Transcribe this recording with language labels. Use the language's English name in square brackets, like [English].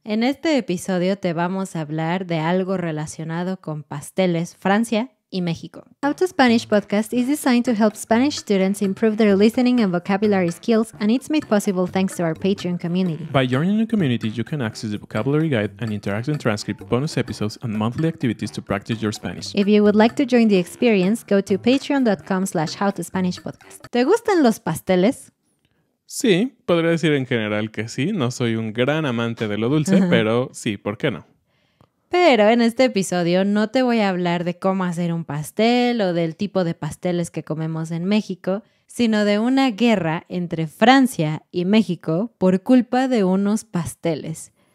[Spanish] En este episodio te vamos a hablar de algo relacionado con pasteles, Francia y México. [English] How to Spanish Podcast is designed to help Spanish students improve their listening and vocabulary skills, and it's made possible thanks to our Patreon community. By joining the community, you can access the vocabulary guide and interactive transcript, bonus episodes, and monthly activities to practice your Spanish. If you would like to join the experience, go to patreon.com/howtospanishpodcast. [Spanish] ¿Te gustan los pasteles? Sí, podría decir en general que sí. No soy un gran amante de lo dulce, pero sí, ¿por qué no? Pero en este episodio no te voy a hablar de cómo hacer un pastel o del tipo de pasteles que comemos en México, sino de una guerra entre Francia y México por culpa de unos pasteles.